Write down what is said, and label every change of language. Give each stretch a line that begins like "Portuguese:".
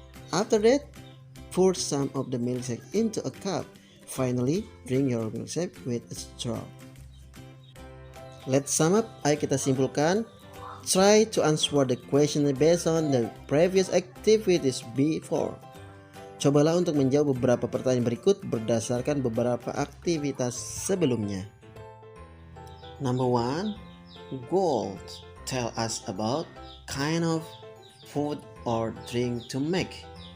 English: After that, pour some of the milkshake into a cup. Finally, drink your milkshake with a straw. Let's sum up.
Indonesian: Ayo kita simpulkan.
English: Try to answer the question based on the previous activities before.
Indonesian: Cobalah untuk menjawab beberapa pertanyaan berikut berdasarkan beberapa aktivitas sebelumnya.
English: Number 1. Goals. Tell us about kind of food or drink to make.